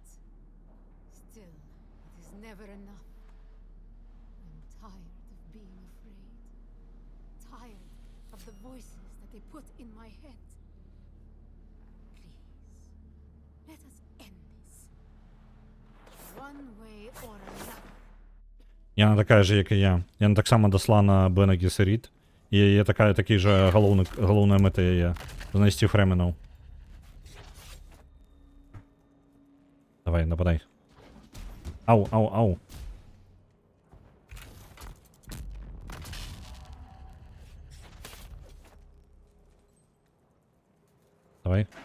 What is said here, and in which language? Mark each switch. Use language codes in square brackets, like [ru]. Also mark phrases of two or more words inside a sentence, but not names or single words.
[en] Still, it is never enough. I'm tired of being afraid. Tired of the voices that they put in my head. Let us end this. One way or another. [be] Яна такая же, як і я. Яна таксама дасла на Бена Гессерит. І яе такі же галоўная мэта яе. Знайсці фрэменаў. Давай, нападай. Ау, ау, ау. Давай.